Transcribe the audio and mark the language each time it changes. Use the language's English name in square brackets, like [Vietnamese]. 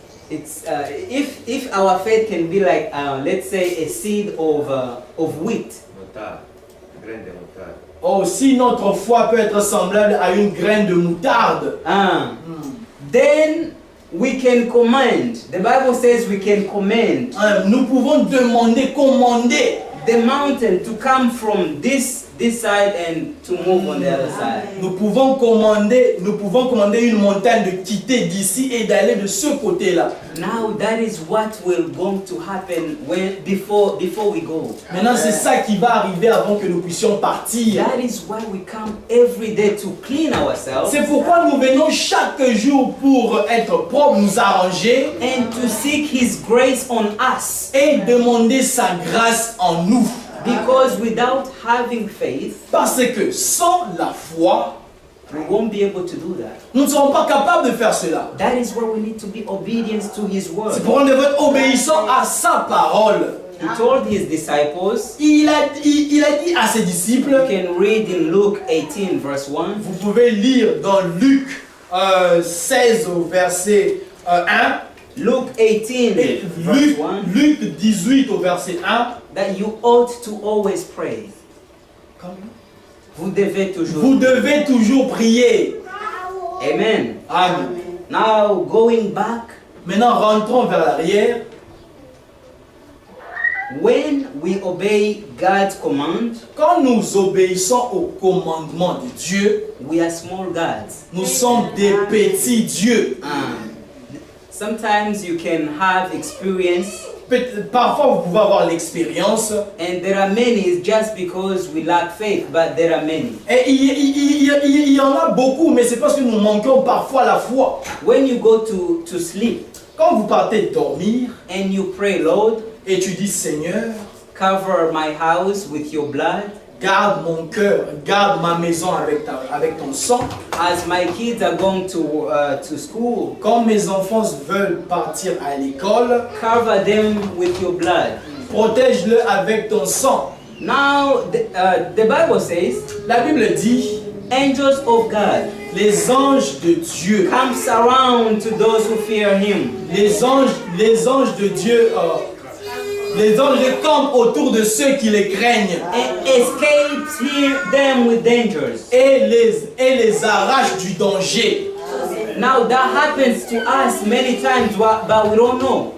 [English] It's if our faith can be like let's say a seed of wheat. [French] Oh, si notre foi peut être semblable à une graine de moutarde, [English] Then we can command. The Bible says we can command [French] nous pouvons commander [English] the mountain to come from this side and to move on the other side. [French] Nous pouvons commander une montagne de quitter d'ici et d'aller de ce côté-là. [English] Now that is what will going to happen before we go. [French] Maintenant, c'est ça qui va arriver avant que nous puissions partir. [English] That is why we come every day to clean ourselves [French] C'est pourquoi nous venons chaque jour pour être propres, nous arranger [English] and to seek His grace on us. [French] et demander sa grâce en nous. [English] Because without having faith, [French] Parce que sans la foi, [English] we won't be able to do that. [French] nous ne serons pas capables de faire cela. [English] That is why we need to be obedient to His word. [French] C'est pourquoi nous devons être obéissants à sa parole. [English] He told His disciples, [French] Il a dit à ses disciples, [English] you can read in Luke 18 verse 1, [French] vous pouvez lire dans Luc 16 au verset 1, [English] Luke [French] et [English] 18 verse 1, [French] Luc 18 au verset 1. [English] that you ought to always pray. [French] Vous devez toujours. Vous devez toujours prier. [English] Amen. [French] Amen. [English] Now going back, [French] Maintenant, rentrons vers l'arrière. [English] when we obey God's command, [French] Quand nous obéissons au commandement de Dieu, [English] we are small gods. [French] nous sommes des petits dieux. [English] Sometimes you can have experience [French] parfois vous pouvez avoir l'expérience. [English] And there are many, it's just because we lack faith, but there are many. [French] Et il y en a beaucoup, mais c'est parce que nous manquons parfois la foi. [English] When you go to sleep [French] Quand vous partez dormir [English] and you pray, Lord, [French] et tu dis Seigneur, [English] cover my house with your blood. [French] garde mon cœur, garde ma maison avec ton sang. [English] As my kids are going to school, [French] Quand mes enfants veulent partir à l'école, [English] cover them with your blood. [French] protège-le avec ton sang. [English] Now, the Bible says, [French] La Bible dit, [English] angels of God [French] les anges de Dieu, [English] comes around to those who fear Him. [French] les anges de Dieu, les anges campent autour de ceux qui les craignent [English] And escapes them with dangers. [French] et les arrachent du danger. [English] Now that happens to us many times, but we don't know.